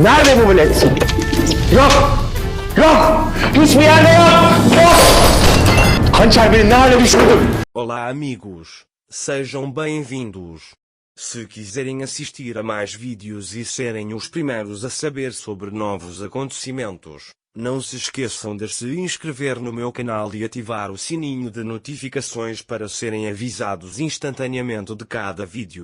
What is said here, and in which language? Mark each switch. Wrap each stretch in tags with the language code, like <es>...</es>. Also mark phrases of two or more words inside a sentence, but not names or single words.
<tr>Nerede bu bilet? Yok! Yok! Hiçbir yerde yok! Yok! Hançer beni ne hale düşürdü?</tr> <pt>Olá amigos, sejam bem-vindos. Se quiserem assistir a mais vídeos e serem os primeiros a saber sobre novos acontecimentos, não se esqueçam de se inscrever no meu canal e ativar o sininho de notificações para serem avisados instantaneamente de cada vídeo.</pt>